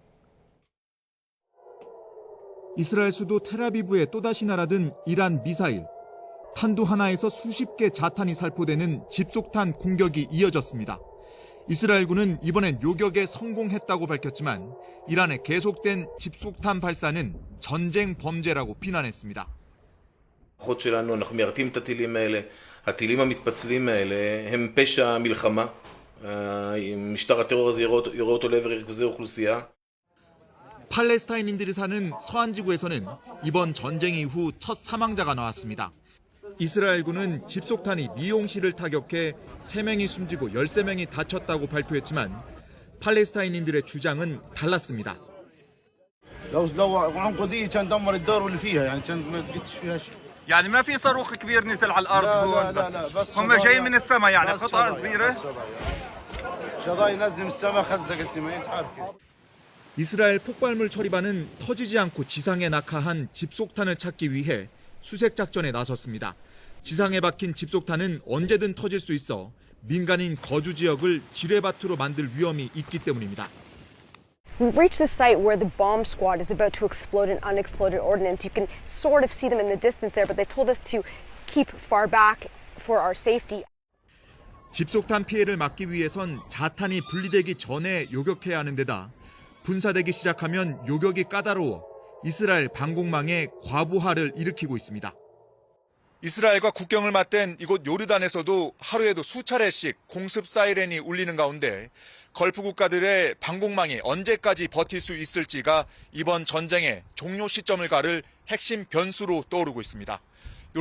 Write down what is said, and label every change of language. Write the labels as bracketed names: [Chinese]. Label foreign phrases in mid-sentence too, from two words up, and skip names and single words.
[Korean] 이스라엘 수도 텔아비브에 또다시 날아든 이란 미사일. 탄두 하나에서 수십 개 자탄이 살포되는 집속탄 공격이 이어졌습니다. 이스라엘군은 이번엔 요격에 성공했다고 밝혔지만 이란의 계속된 집속탄 발사는 전쟁 범죄라고 비난했습니다. [Hebrew] הכוחות שלנו, אנחנו מיירטים את הטילים האלה. הטילים המתפצלים האלה הם פשע מלחמה. משטר הטרור הזה יורה אותו לעבר ריכוזי אוכלוסייה. [Korean] 팔레스타인인들이 사는 서안지구에서는 이번 전쟁 이후 첫 사망자가 나왔습니다. 이스라엘군은 집속탄이 미용실을 타격해 3명이 숨지고 13명이 다쳤다고 발표했지만 팔레스타인인들의 주장은 달랐습니다. [Arabic] يعني ما في صاروخ كبير نزل على الارض هون بس هم جاي من السماء يعني قطعه صغيره شظايا نازله من السماء خزقت ما تعرف. [Korean] 이스라엘 폭발물 처리반은 터지지 않고 지상에 낙하한 집속탄을 찾기 위해 수색 작전에 나섰습니다. 지상에 박힌 집속탄은 언제든 터질 수 있어 민간인 거주 지역을 지뢰밭으로 만들 위험이 있기 때문입니다. [English] We've reached the site where the bomb squad is about to explode an unexploded ordnance. You can sort of see them in the distance there, but they told us to keep far back for our safety. [Korean] 집속탄 피해를 막기 위해선 자탄이 분리되기 전에 요격해야 하는 데다 분사되기 시작하면 요격이 까다로워 이스라엘 방공망에 과부하를 일으키고 있습니다. 이스라엘과 국경을 맞댄 이곳 요르단에서도 하루에도 수차례씩 공습 사이렌이 울리는 가운데 걸프 국가들의 방공망이 언제까지 버틸 수 있을지가 이번 전쟁의 종료 시점을 가를 핵심 변수로 떠오르고 있습니다.